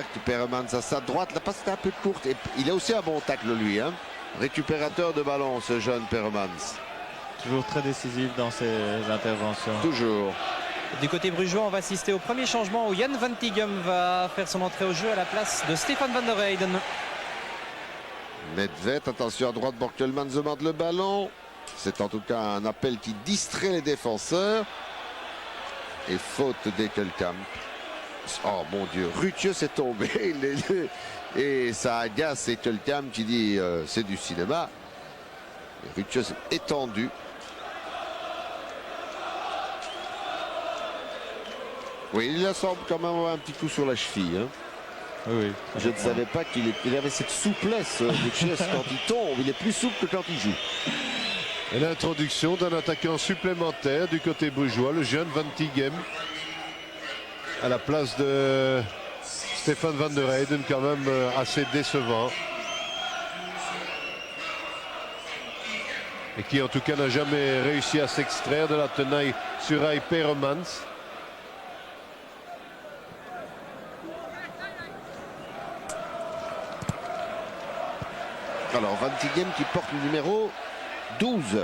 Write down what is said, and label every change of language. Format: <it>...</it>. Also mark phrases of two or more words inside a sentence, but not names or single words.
<fr>Peremans à sa droite, la passe était un peu courte. Et il a aussi un bon tacle lui. Hein. Récupérateur de ballon, ce jeune Peremans. Toujours très décisif dans ses interventions. Toujours. Du côté brugeois, on va assister au premier changement où Jan Van Tighem va faire son entrée au jeu à la place de Stefan van der Heyden. Nedved, attention à droite, Borkelmans demande le ballon. C'est en tout cas un appel qui distrait les défenseurs. Et faute d'Ekelkamp. Oh mon Dieu, Rutieux s'est tombé. Et ça agace Ekelkamp qui dit c'est du cinéma. Et Rutieux s'est étendu. Oui, il semble quand même avoir un petit coup sur la cheville. Hein. Oui, Je ne savais pas qu'il avait cette souplesse de chest quand il tombe. Il est plus souple que quand il joue. Et l'introduction d'un attaquant supplémentaire du côté brugeois, le jeune Van Tighem, à la place de Stefan van der Heyden, quand même assez décevant. Et qui en tout cas n'a jamais réussi à s'extraire de la tenaille sur Rai Peremans. Alors Van Tighem qui porte le numéro 12.</fr>